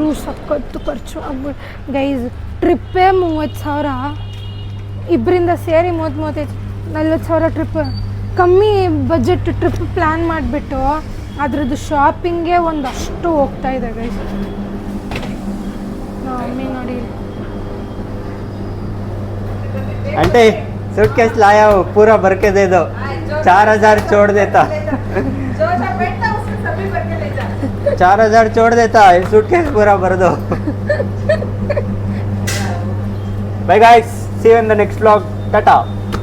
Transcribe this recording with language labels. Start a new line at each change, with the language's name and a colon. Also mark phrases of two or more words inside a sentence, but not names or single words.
Kannada: ಸಕ್ಕತ್ತು ಖರ್ಚು ಆಗ್ಬಿಟ್ಟು ಗೈಸ್. ಟ್ರಿಪ್ಪೇ 30,000, ಇಬ್ಬರಿಂದ ಸೇರಿ 40,000 ಟ್ರಿಪ್. ಕಮ್ಮಿ ಬಜೆಟ್ ಟ್ರಿಪ್ ಪ್ಲ್ಯಾನ್ ಮಾಡಿಬಿಟ್ಟು ಅದ್ರದ್ದು ಶಾಪಿಂಗೇ ಒಂದಷ್ಟು ಹೋಗ್ತಾ ಇದೆ ಗೈಸ್. ಮಮ್ಮಿ ನೋಡಿ
Hindi: आंटी सूटकेस लाया हूँ, पूरा भर के दे दो. 4,000 छोड़ देता. 4,000 छोड़ देता, सूटकेस पूरा भर दो.
English: Bye guys, see you in the next vlog. Tata.